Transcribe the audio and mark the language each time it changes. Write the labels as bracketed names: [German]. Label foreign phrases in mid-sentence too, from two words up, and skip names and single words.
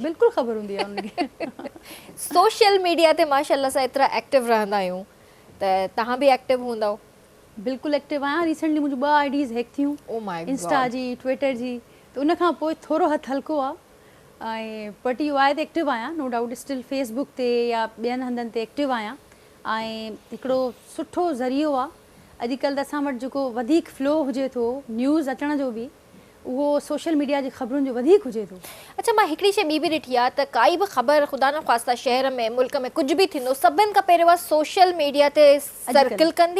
[Sindhi] बिल्कुलु ख़बर हूंदी आहे उनखे। [English] social media [Sindhi] ते माशाअल्लाह सां एतिरा एक्टिव रहंदा आहियूं, त तव्हां बि एक्टिव हूंदव? बिल्कुलु एक्टिव आहियां। रिसेंटली मुंहिंजूं 2 आईडीज़ हैक थियूं, इंस्टा जी, ट्विटर जी, त उन खां पोइ थोरो हथु हल्को आहे। ऐं बट इहो आहे त एक्टिव आहियां, [English] no doubt. [Sindhi] स्टिल फेसबुक ते या ॿियनि हंधनि ते एक्टिव आहियां। ऐं हिकिड़ो सुठो ज़रियो आहे। अॼुकल्ह त असां वटि जेको वधीक फ्लो हुजे थो न्यूज़ अचण जो बि, उहो [English] social media [Sindhi] जी ख़बरुनि जो वधीक हुजे थो। अच्छा, मां हिकिड़ी शइ ॿी बि ॾिठी आहे त काई बि ख़बर ख़ुदा न ख़्वास्ता शहर में मुल्क में कुझु बि थींदो, सभिनि खां पहिरियों [English] social media [Sindhi] ते सर्किल कंदी,